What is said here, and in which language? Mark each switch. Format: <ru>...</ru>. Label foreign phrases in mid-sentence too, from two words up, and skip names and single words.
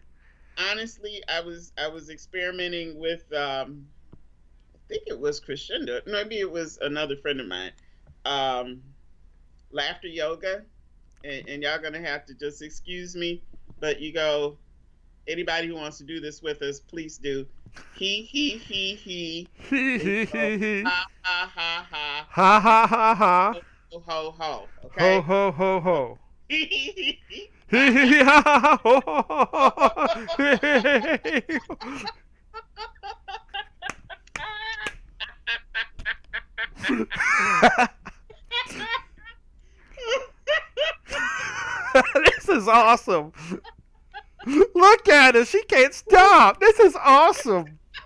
<en>Honestly, I was experimenting with I think it was Crescendo. Maybe it was another friend of mine. Um, Laughter yoga, and y'all gonna have to just excuse me, but you go. Anybody who wants to do this with us, please do. He. Hee And you hee go, hee hee. ha ha ha ha. Ha ha ha ha. Ho ho ho. Ho Okay. ho ho ho. Hee hee hee ha ha ha ho ho ho ho. Hee hee hee. This is awesome. Look at her. She can't stop. This is awesome.</en>